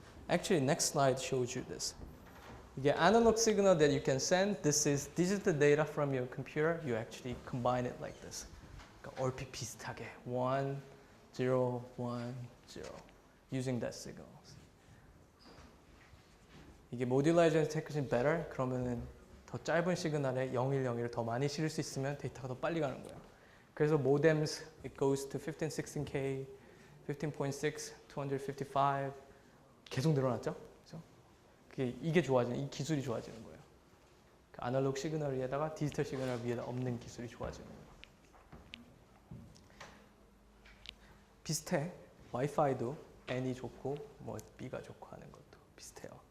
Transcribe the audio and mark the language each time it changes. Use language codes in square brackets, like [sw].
[en] Actually, next slide shows you this. [ko] 이게 [en] analog signal that you can send. This is digital data from your computer. You actually combine it like this. [ko] 그러니까 얼핏 비슷하게 1, 0, 1, 0 [en] using that signals. [ko] 이게 [en] modularization technology better [ko] 그러면은 더 짧은 시그널에 0101을 더 많이 실을 수 있으면 데이터가 더 빨리 가는 거예요. 그래서 [en] modems it goes to 15, 16K, 15.6, 255 [ko] 계속 늘어났죠. 그렇죠? 이게 좋아지는 이 기술이 좋아지는 거예요. 그 아날로그 시그널 위에다가 디지털 시그널 위에다 없는 기술이 좋아지는 거예요. 비슷해. 와이파이도 N이 좋고 뭐 B가 좋고 하는 것도 비슷해요.